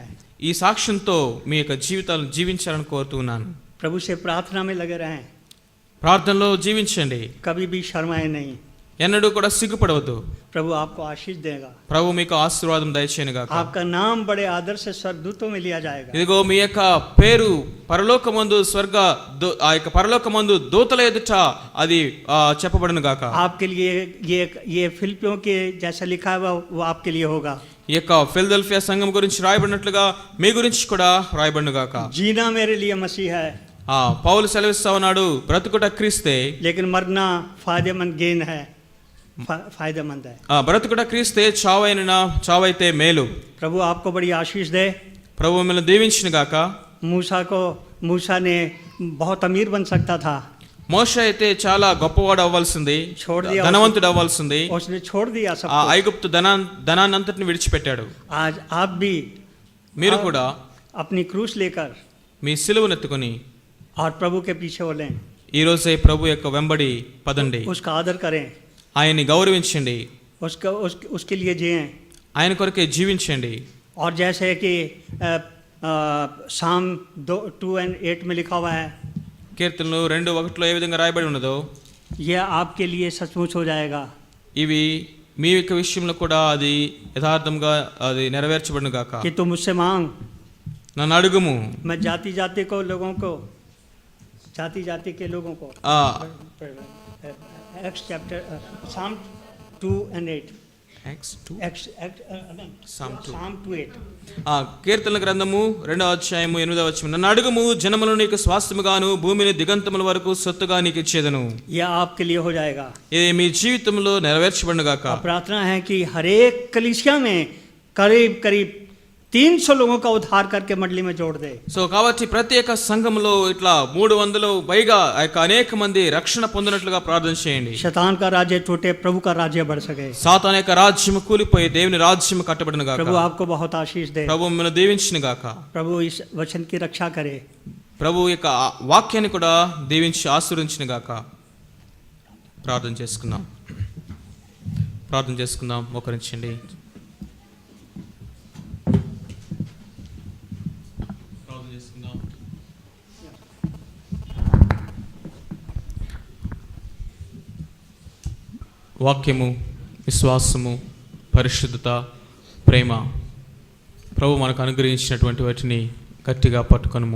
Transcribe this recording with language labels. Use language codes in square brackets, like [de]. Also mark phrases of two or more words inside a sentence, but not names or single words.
[te] ఈ సాక్ష్యంతో మీ యొక్క జీవితాలను జీవించాలని కోరుతున్నాను. [hi] प्रभु से प्रार्थना में लगे रहें। [te] ప్రార్థనలో జీవించండి, [hi] कभी भी शर्माए नहीं। [te] ఎన్నడూ కూడా సిగ్గుపడవద్దు. [hi] प्रभु आपको आशीष देगा। [te] ప్రభు మీకు ఆశీర్వాదం దయచేయను గాక. [hi] आपका नाम बड़े आदर से स्वर्गदूतों में लिया जाएगा। [te] ఇదిగో మీ యొక్క పేరు పరలోకమందు ఆ యొక్క పరలోకమందు దూతల ఎదుట అది చెప్పబడును గాక. [hi] आपके लिए ये फिलिपियों के जैसा लिखा है वो आपके लिए होगा। [te] ఈ యొక్క ఫిలదెల్ఫియా సంఘం గురించి రాయబడినట్లుగా మీ గురించి కూడా రాయబడును గాక. [hi] जीना मेरे लिए मसीह है, [te] పౌలు సెలవిస్తా ఉన్నాడు, బ్రతుకుట క్రీస్తే, [hi] लेकिन मरना फायदेमंद गेन है, फायदेमंद है। [te] బ్రతుకుట క్రీస్తే, చావైతే మేలు. [hi] प्रभु आपको बड़ी आशीष दे। [te] ప్రభు మిమ్మల్ని దీవించును గాక. [hi] मूसा ने बहुत अमीर बन सकता था, [te] మోషే అయితే చాలా గొప్పవాడు అవ్వాల్సింది, ధనవంతుడు అవ్వాల్సింది. [hi] उसने छोड़ दिया सब। [te] ఐగుప్తు ధనాన్నంతటిని విడిచిపెట్టాడు. [hi] आज आप भी [te] మీరు కూడా [hi] अपनी क्रूस लेकर [te] మీ సిలువనెత్తుకొని [hi] और प्रभु के पीछे बोलें, [te] ఈ రోజే ప్రభు యొక్క వెంబడి పదండి, [hi] उसका आदर करें, [te] ఆయన్ని गौरविంచండి, [hi] उसके लिए जिएं, [te] ఆయన కొరకే జీవించండి. [hi] और जैसे कि साम 2:8 में लिखा हुआ है, [te] కీర్తనలు 2:1 ఏ విధంగా రాయబడి ఉన్నదో, [hi] यह आपके लिए सचमुच हो जाएगा। [te] ఇవి మీ యొక్క విషయంలో కూడా అది యథార్థంగా అది నెరవేర్చబడును గాక. [hi] कि तुम मुझसे मांग, [te] నన్ను అడుగుము. [hi] मैं जाति जाति के लोगों को [en] X chapter [hi] साम 2:8 साम 2:8 [te] కీర్తనల గ్రంథము 2:8 నన్ను అడుగుము, జనములు నీకు స్వాస్థ్యముగాను భూమిని దిగంతముల వరకు సొత్తుగా నీకు ఇచ్చేదను. [hi] यह आपके लिए हो जाएगा। [te] ఇది మీ జీవితంలో నెరవేర్చబడును గాక. [hi] प्रार्थना है कि हर एक कलीसिया में करीब 300 लोगों का उद्धार करके मंडली में जोड़ दे। [te] సో కాబట్టి ప్రతి ఒక్క సంఘంలో ఇట్లా 300 పైగా అనేక మంది రక్షణ పొందినట్లుగా ప్రార్థన చేయండి. [hi] शैतान का राज्य टूटे, प्रभु का राज्य बढ़ सके। [te] సాతాను యొక్క రాజ్యం కూలిపోయి దేవుని రాజ్యం కట్టబడును గాక. [hi] प्रभु आपको बहुत आशीष दे। [te] ప్రభు మిమ్మల్ని దీవించును గాక. [hi] प्रभु इस वचन की रक्षा करे। [te] ప్రభు యొక్క వాక్యాన్ని కూడా దీవించి ఆశీర్వదించును గాక. ప్రార్థన చేసుకుందాం. మోకరించండి. వాక్యము, విశ్వాసము, పరిశుద్ధత, ప్రేమ ప్రభు మనకు అనుగ్రహించినటువంటి వాటిని గట్టిగా పట్టుకొనుము.